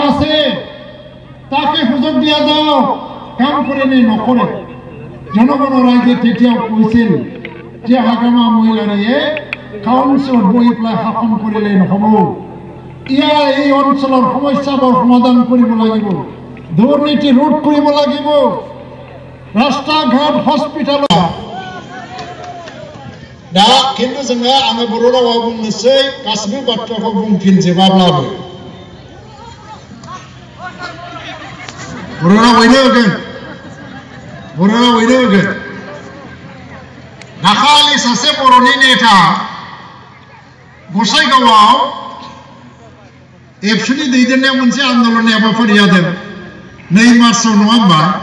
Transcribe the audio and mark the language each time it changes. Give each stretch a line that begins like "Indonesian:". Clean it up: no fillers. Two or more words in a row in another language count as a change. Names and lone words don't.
Assamese: আছে তাকে সুযোগ দিয়া যাওক কাম কৰে নে নকৰে জনগণৰ ৰাইজে তেতিয়াও কৈছিল যে হাগ্ৰামা মহিলাৰীয়ে কাউন্সিলত বহি পেলাই শাসন কৰিলে নহ'ব ইয়াৰ এই অঞ্চলৰ সমস্যাবোৰ সমাধান কৰিব লাগিব দুৰ্নীতি ৰোধ কৰিব লাগিব ৰাস্তা ঘাট হস্পিটাল
Bodo: दा किन्तु जोङो आङो बर' रावाव बुंनोसै गासिबो बाथ्राखौ बुंफिनजोबाब्लाबो बर' रावैनो होगोन दाखालि सासे बर'नि नेता गसाइगावआव एबसुनि दैदेननायाव मोनसे आन्दोलननि हाबाफारि जादों 2 मार्चआव नङा होमबा